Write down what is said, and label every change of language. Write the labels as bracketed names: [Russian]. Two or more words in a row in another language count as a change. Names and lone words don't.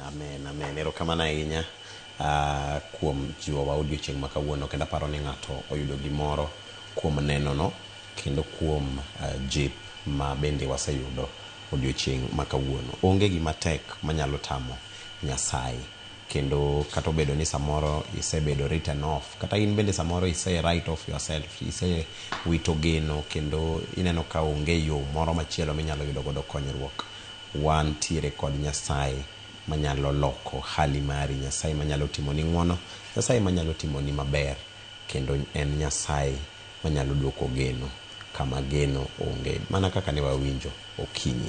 [Luo (Kenya and Tanzania)] Erokamano ahinya kuom jiwowa odiochieng' ma kawuono, kendo aparo ni ng'ato oyudo gimoro kuom neno no kendo kuom jip ma bende waseyudo odiochieng' ma kawuono. Onge gima tek manyalo tamo Nyasaye, kendo kata obedo ni samoro isebedo [English] written off, [Luo (Kenya and Tanzania)] kata in bende samoro ise [English] write off yourself, [Luo (Kenya and Tanzania)] ise wito geno kendo ineno ka onge yo moro machielo minyalo yudo godo konyruok. Wan tiere kod Nyasaye manyalo loko hali mari, Nyasaye manyalo timo ni ng'wono, Nyasaye manyalo timo ni maber, kendo en Nyasaye manyalo duoko geno kama geno onge, mana kaka ne wawinjo okinyi.